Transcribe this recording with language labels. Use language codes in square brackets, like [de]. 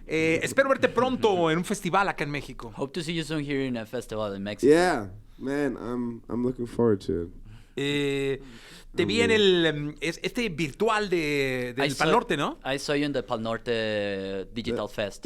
[es] Espero verte pronto en un festival acá en México. [en] Hope to see you soon here in a festival in Mexico. Yeah, man, I'm looking forward to it. [es] Te vi en el este virtual del Pal Norte, ¿no? [en] I saw you in the Pal Norte Digital Fest.